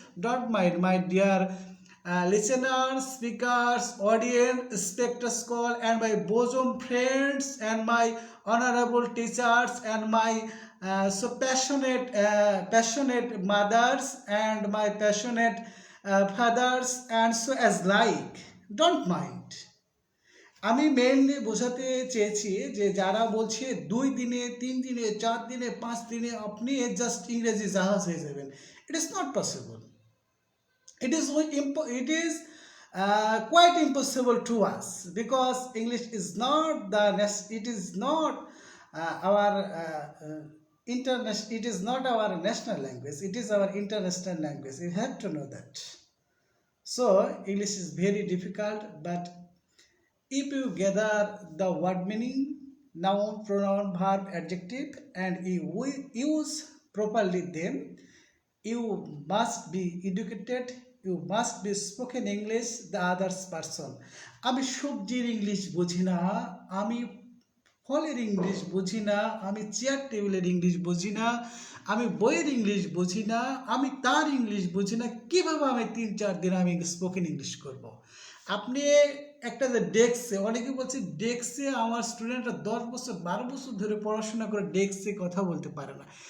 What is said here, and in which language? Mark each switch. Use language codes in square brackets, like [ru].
[en] Don't mind my dear listeners, speakers, audience, spectacle, and my bosom friends, and my honorable teachers, and my so passionate mothers, and my passionate fathers, and so as like. Don't mind. [bn] আমি mainly বোঝাতে চেয়েছি যে যারা বলছে 2 দিনে 3 দিনে 4 দিনে 5 দিনে আপনি জাস্ট ইংরেজি জাহাজ হয়ে যাবেন, [en] It is not possible. It is quite impossible to us, because English is not it is not our it is not our national language, it is our international language. You have to know that. So English is very difficult, but if you gather the word meaning, noun, pronoun, verb, adjective, and you use properly them, you must be educated, you must be spoken English the others person. [bn] আমি সবজির English বুঝি না, আমি ফলের English বুঝি না, আমি chair টেবিলের ইংলিশ বুঝি না, আমি বইয়ের ইংলিশ বুঝি না, আমি তার ইংলিশ বুঝি না, কিভাবে আমি 3-4 দিন আমি স্পোকেন ইংলিশ করব? আপনি একটা যে ডেস্কে, অনেকে বলছে ডেস্কে আমার স্টুডেন্টরা 10 বছর 12 বছর ধরে পড়াশোনা করে ডেস্কে কথা বলতে পারে না।